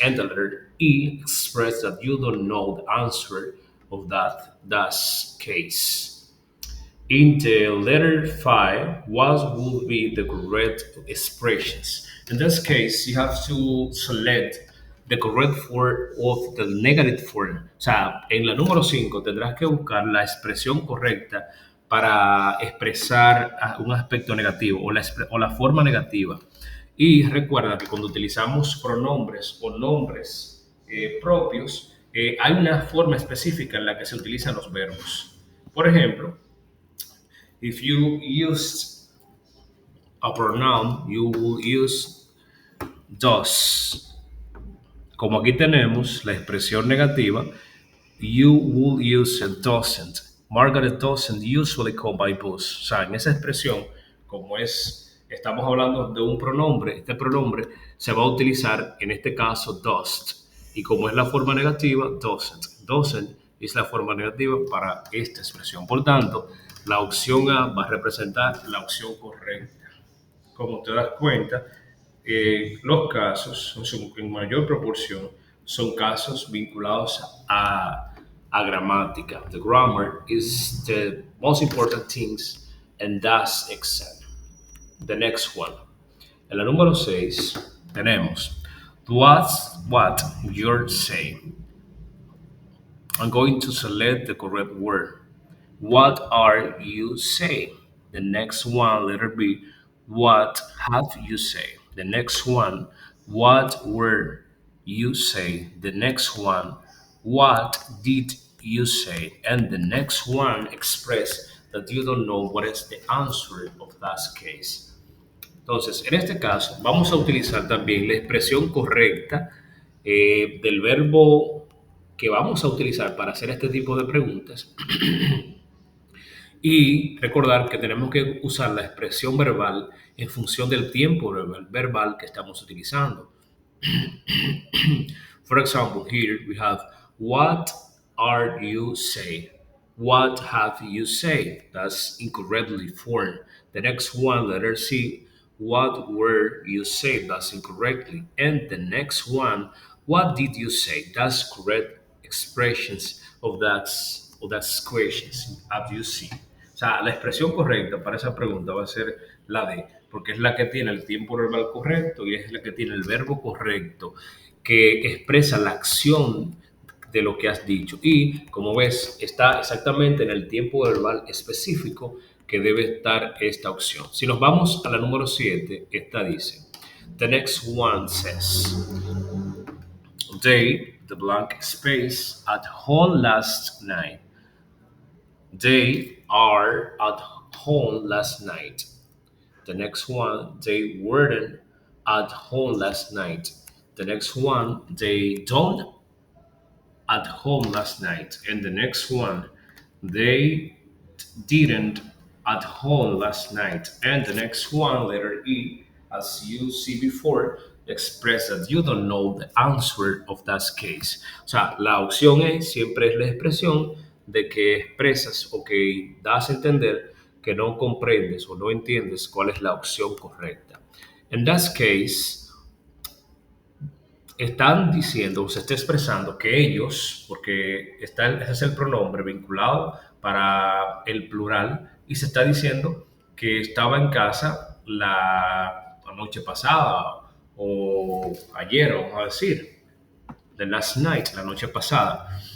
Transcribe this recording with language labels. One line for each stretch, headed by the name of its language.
English: And the letter E express that you don't know the answer of that case. In the letter 5, what would be the correct expressions? In this case, you have to select the correct form of the negative form.
Spanish: O sea, en la número 5 tendrás que buscar la expresión correcta para expresar un aspecto negativo o la forma negativa. Y recuerda que cuando utilizamos pronombres o nombres propios, hay una forma específica en la que se utilizan los verbos. Por ejemplo,
English: if you use a pronoun, you will use does.
Spanish: Como aquí tenemos la expresión negativa,
English: you will use a doesn't. Margaret doesn't usually come by bus.
Spanish: O sea, en esa expresión, como estamos hablando de un pronombre, este pronombre se va a utilizar en este caso does. Y como es la forma negativa, doesn't. Doesn't es la forma negativa para esta expresión. Por tanto, la opción A va a representar la opción correcta. Como te das cuenta, los casos en mayor proporción son casos vinculados a gramática.
English: The grammar is the most important things and that's exam. The next one.
Spanish: En la número 6 tenemos
English: what you're saying. I'm going to select the correct word. What are you saying? The next one, letter B. What have you say? The next one, what were you say? The next one, what did you say? And the next one, express that you don't know what is the answer of that case.
Spanish: Entonces, en este caso, vamos a utilizar también la expresión correcta del verbo que vamos a utilizar para hacer este tipo de preguntas y recordar que tenemos que usar la expresión verbal en función del tiempo verbal que estamos utilizando.
English: For example, here we have what are you saying? What have you said? That's incorrectly formed. The next one, letter C, what were you saying? That's incorrectly. And the next one, what did you say? That's correct expressions of that questions, as you see.
Spanish: O sea, la expresión correcta para esa pregunta va a ser la D, porque es la que tiene el tiempo verbal correcto y es la que tiene el verbo correcto que expresa la acción de lo que has dicho. Y como ves, está exactamente en el tiempo verbal específico que debe estar esta opción. Si nos vamos a la número 7, esta dice,
English: the next one says, they, the blank space, at home last night. They are at home last night. The next one, they weren't at home last night. The next one, they don't at home last night. And the next one, they didn't at home last night. And the next one, letter E, as you see before, express that you don't know the answer of that case.
Spanish: O sea, la opción E siempre es la expresión de que expresas o que das a entender que no comprendes o no entiendes cuál es la opción correcta.
English: In that case,
Spanish: están diciendo, o se está expresando que ellos, porque ese es el pronombre vinculado para el plural, y se está diciendo que estaba en casa la noche pasada o ayer, vamos a decir,
English: the last night,
Spanish: la noche pasada.